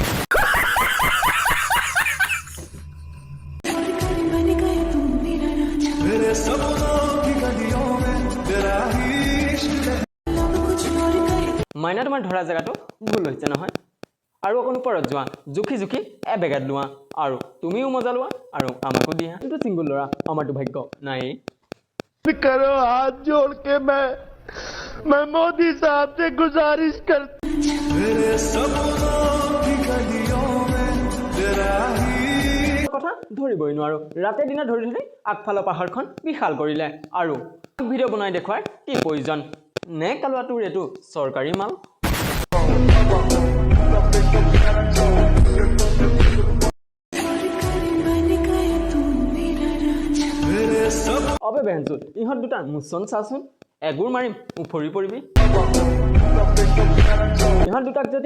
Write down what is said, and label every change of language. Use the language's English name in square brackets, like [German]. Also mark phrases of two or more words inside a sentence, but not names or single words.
[Assamese] মাইনা তোমাৰ ধৰা জেগাটো ভুল হৈছে নহয় আৰু অকণ ওপৰত যোৱা জুখি এবেগাত লোৱা আৰু তুমিও মজা লোৱা আৰু আমাকো দিয়া কিন্তু চিংগুল ল'ৰা আমাৰতো ভাগ্য নাই [Hindi] करो हाथ जोड़ के मैं मोदी साहब से गुजारिश कर [Assamese] কথা ধৰিবই নোৱাৰো ৰাতে দিনা ধৰি আগফালৰ পাহাৰখন বিশাল কৰিলে আৰু ভিডিঅ' বনাই দেখুৱাৰ কি প্ৰয়োজন নে কালোৱা তোৰ এইটো চৰকাৰী মাল অবে বেঞ্চুত ইহঁত দুটা মোচন চাচোন এগুৰ মাৰিম উফৰি পৰিবি ইহঁত দুটাক যদি